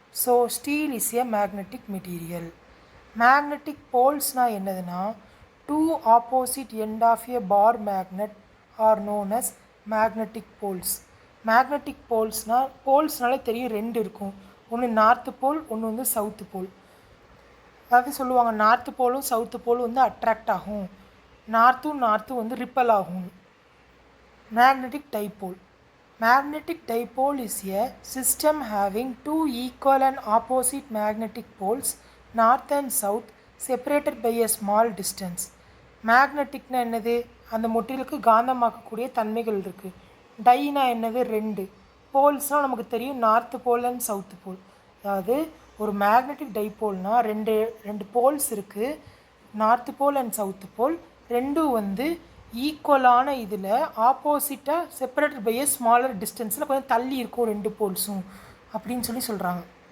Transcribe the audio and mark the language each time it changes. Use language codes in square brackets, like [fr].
[en] So steel is a magnetic material. [ta] Magnetic போல்ஸ்னால் என்னதுன்னா [en] Two opposite end of a bar magnet are known as magnetic poles. [ta] Magnetic போல்ஸ்னாலே தெரியும், ரெண்டு இருக்கும். ஒன்று north போல், ஒன்று வந்து சவுத்து போல். அதாவது சொல்லுவாங்க நார்த்து போலும் சவுத்து போலும் வந்து அட்ராக்ட் ஆகும், நார்த்தும் வந்து ரிப்பல் ஆகும். Magnetic dipole. [en] Magnetic dipole is a system having two equal and opposite magnetic poles, north and south, separated by a small distance. [ta] மேக்னெட்டிக்னா என்னது? அந்த மெட்டீரியலுக்கு காந்தமாக்கக்கூடிய தன்மைகள் இருக்குது. டைனா என்னது? ரெண்டு. போல்ஸ்னால் நமக்கு தெரியும், நார்த்து போல் அண்ட் சவுத்து போல். அதாவது ஒரு மேக்னெட்டிக் டைபோல்னால் ரெண்டு போல்ஸ் இருக்குது, நார்த்து போல் அண்ட் சவுத்து போல். ரெண்டும் வந்து ஈக்குவலான இதில் ஆப்போசிட்டாக செப்பரேட்டட் பை எ ஸ்மாலர் டிஸ்டன்ஸில் கொஞ்சம் தள்ளி இருக்கும் ரெண்டு போல்ஸும் அப்படின்னு சொல்கிறாங்க.